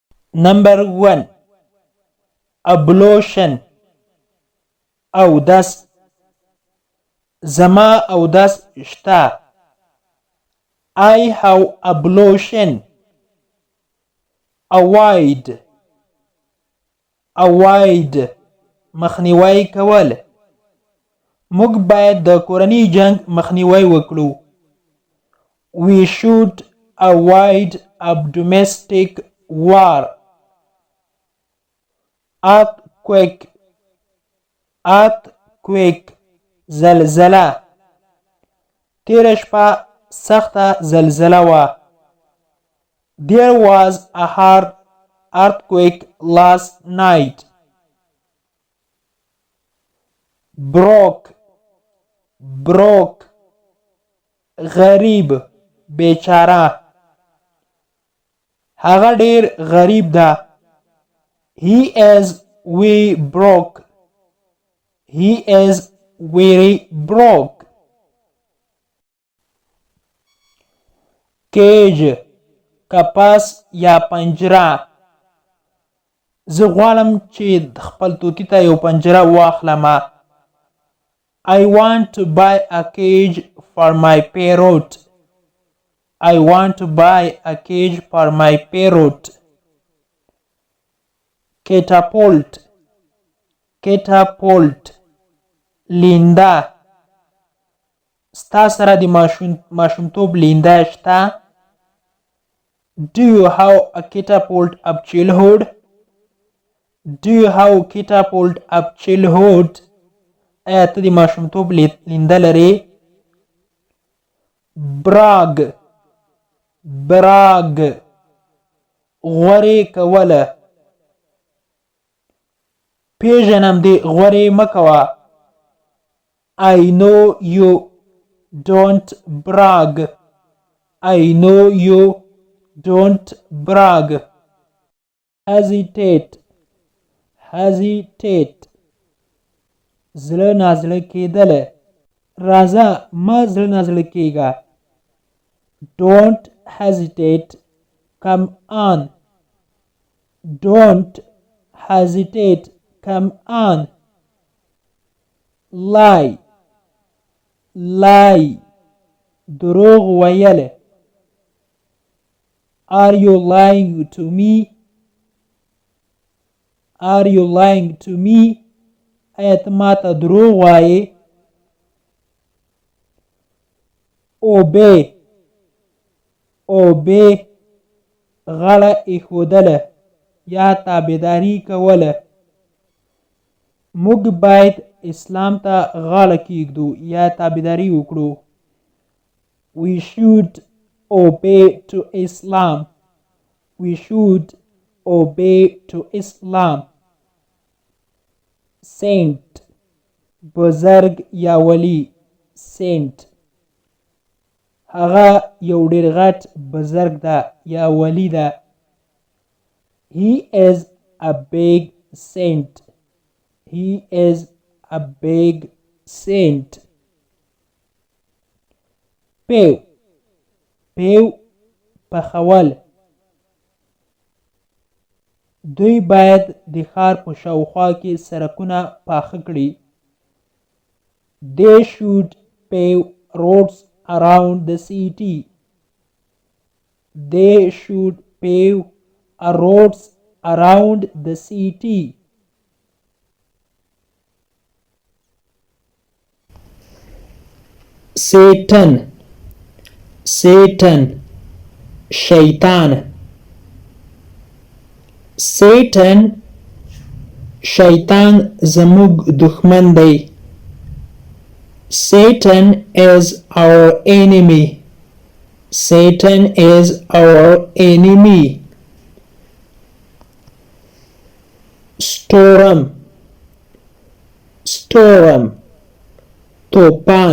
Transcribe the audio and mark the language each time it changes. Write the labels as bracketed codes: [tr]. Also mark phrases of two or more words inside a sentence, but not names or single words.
[en] Number 1. Ablution. [ps] اودس. زما اودس شته. [en] I have ablution. Avoid. Avoid. [ps] مخنیوی کول. موږ باید د کورني جنگ مخنیوی وکړو. [en] We should avoid a domestic war. Earthquake. Earthquake. [ps] زلزله. تیره شپه سخته زلزله وه. [en] There was a hard earthquake last night. Broke. Broke. [ps] غریب. بیچاره. هغه ډیر غریب ده. [en] He is very broke. He is very broke. Cage. [ps] کپس یا پنجره. زه غواړم چې خپل طوطي ته یو پنجره واخلم. [en] I want to buy a cage for my parrot. I want to buy a cage for my parrot. Catapult. Catapult. [ps] لینده. ستا سره د ماشومتوب لینده شته؟ [en] Do you have a catapult of childhood? Do you have a catapult of childhood? [ps] آیا ته د ماشومتوب لینده لرې؟ [en] Brag. Brag. [ps] غورې کوله. پیژنم دې غورې مه کوه. [en] I know you don't brag. I know you don't brag. Hesitate. Hesitate. [ps] زړه نازړه کېدل. راځه مه زړه نازړه کېږه. [en] Don't hesitate. Come on. Don't hesitate. Come on. Lie. [ps] Lie. دروغ ویل. [en] Are you lying to me? Are you lying to me? [ps] آیا ته ماته دروغ وایې؟ Obey. [en] Obey. [ps] غاړه ایښودله یا تابعداري کوله. موږ باید اسلام ته غاړه کیږدو یا تابعداري وکړو. [en] We should obey to Islam. We should obey to Islam. Saint. [ps] بزرگ یا ولی. [en] Saint. [ps] هغه یو ډیر غټ بزرگ ده یا ولی ده. [en] He is a big saint. He is a big saint. [ps] پیو. پیو پخول. دوی باید د ښار په شاوخوا کې سړکونه پاخه کړي. [en] They should pave roads around the city. They should pave roads around the city. Satan. Satan. [ps] شیطان. Satan. شیطان زموږ دښمن دی. [en] Satan is our enemy. Satan is our enemy. Storm. Storm. [ps] طوفان.